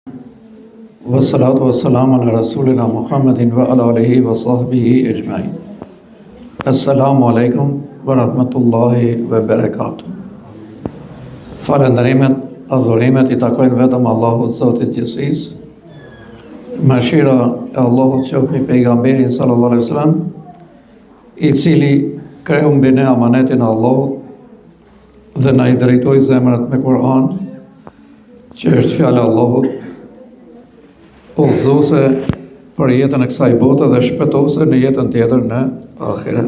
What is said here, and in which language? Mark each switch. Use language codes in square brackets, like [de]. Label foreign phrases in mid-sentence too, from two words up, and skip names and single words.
[ar] والصلاة والسلام على رسولنا محمد وعلى آله وصحبه أجمعين. السلام عليكم ورحمة الله وبركاته. [sq] Falënderimet, adhurimet I takojnë vetëm Allahut Zotit Gjithësisë. Mëshira e Allahut qoftë mbi pejgamberin [ar] صلى الله عليه وسلم, [sq] I cili kreu mbi ne amanetin e Allahut dhe na I drejtoi zemrat me Kur'an, që është fjala e Allahut, udhëzuese për jetën e kësaj bote dhe shpëtuese në jetën tjetër në ahiret.